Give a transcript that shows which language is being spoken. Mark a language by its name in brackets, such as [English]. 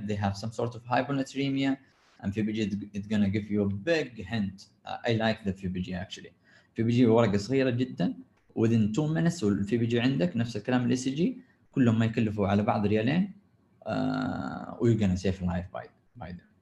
[English] They have some sort of hyponatremia, and PBG is going to give you a big hint. I like the PBG actually. [Arabic] PBG ورقة صغيرة جدا. [English] Within 2 minutes [Arabic] والPBG عندك نفس الكلام الاي سي جي كلهم ما يكلفوا على بعض ريالين. [English] We're going to save life by them.